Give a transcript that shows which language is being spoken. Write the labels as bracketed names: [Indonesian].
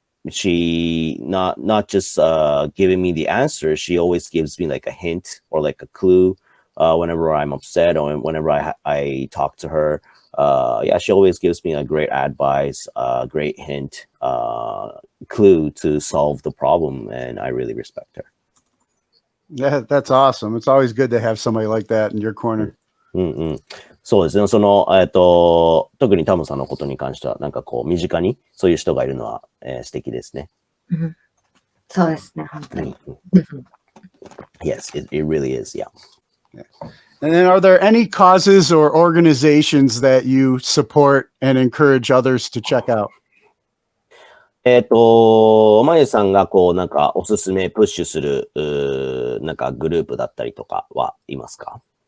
[English] She not just giving me the answer, she always gives me like a hint or like a clue whenever I'm upset or whenever I talk to her. She always gives me a great advice, great hint, clue to solve the problem, and I really respect her. Yeah, that's awesome. It's always good to have somebody like that in your corner. [Japanese] そうですね。特にタムさんのことに関しては、なんかこう、身近にそういう人がいるのは、素敵ですね。そうですね、本当に。 [English] Yes, it really is, yeah. And then are there any causes or organizations that you support and encourage others to check out? [Japanese] まゆさんがこう、なんかおすすめプッシュする、なんかグループだったりとかはいますか？